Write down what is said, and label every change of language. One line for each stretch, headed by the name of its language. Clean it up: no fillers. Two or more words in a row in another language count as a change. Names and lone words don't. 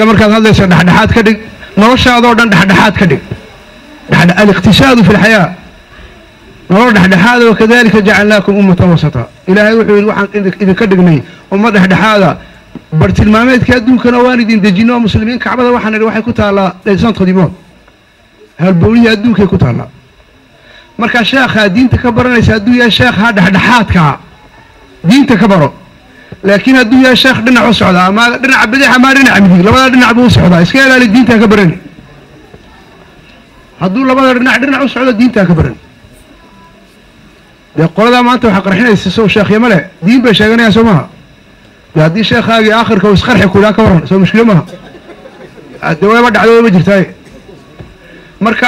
Somali: markaad hadlayso dhexdhexaad ka dhig noloshaadoo dhan dhexdhexaad ka dhig
Arabic: الاقتصاد في الحياة
Somali: nolol dhexdhexaada
Arabic: وكذلك جعلناكم أمة وسطا
Somali: ilaahay wuxuu yidhi waxaan idinka dhignay ummad dhexdhexaada bartilmaameedka adduunkana waan idin dejino muslimiin kacbada waxaan idhi waxay ku taallaa
French: centre du monde
Somali: halbowlihi adduunkay ku taallaa markaa sheekhaa diinta ka baranaysa hadduu yahay sheekhaa dhexdhexaadkaa diinta ka baro laakiin hadduu yahay sheekh dhinac u socdaa ama dhinaca bidix ama dhinaca midig labada dhinac buu u socdaa iska ilaali diintaa ka barani hadduu labada dhinac u socdo diintaa ka barani dee qoladaa maanta waxaa qarxinaysa sow sheekhyama leh diin bay sheeganayaan soo maha haddii sheekhaagii aakhirka uu isqarxi kulaa ka waran soo mushkilo maha de wayba dhacdo wayba jirtaaye markaa